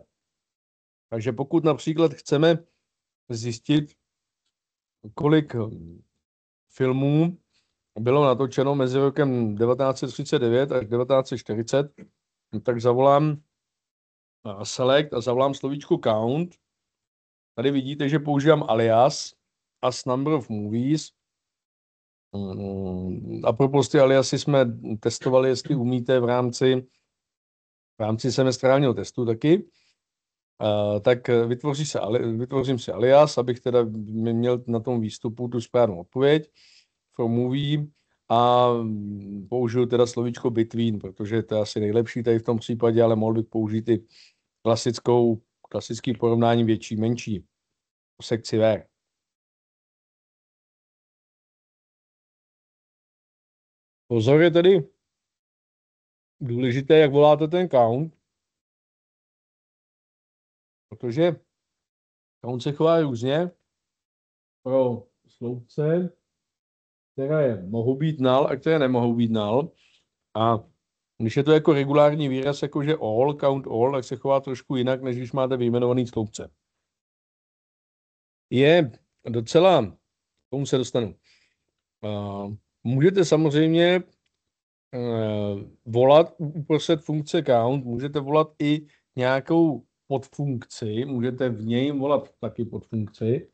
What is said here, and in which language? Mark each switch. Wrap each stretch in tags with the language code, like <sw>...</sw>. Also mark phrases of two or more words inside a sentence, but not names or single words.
<cs>Takže pokud například chceme zjistit, kolik filmů bylo natočeno mezi rokem 1939 až 1940, tak zavolám select a zavolám slovíčko count. Tady vidíte, že používám alias</cs> <en>as number of movies.</en> <cs>A propos ty aliasy jsme testovali, jestli umíte v rámci semestrálního testu taky. Tak vytvořím si alias, abych teda měl na tom výstupu tu správnou odpověď</cs> <en>for movie</en> <cs>a použiju teda slovíčko between, protože to je asi nejlepší tady v tom případě, ale mohl bych použít i klasický porovnání větší, menší v sekci where. Pozor, je tedy důležité, jak voláte ten count, protože count se chová různě pro sloupce, které mohou být null a které nemohou být null. A když je to jako regulární výraz, jakože all,</cs> <en>count all,</en> <cs>tak se chová trošku jinak, než když máte vyjmenovaný sloupce. Je docela, k tomu se dostanu. Můžete samozřejmě volat uprostřed funkce count, můžete volat i nějakou podfunkci, můžete v něj volat taky podfunkci.</cs>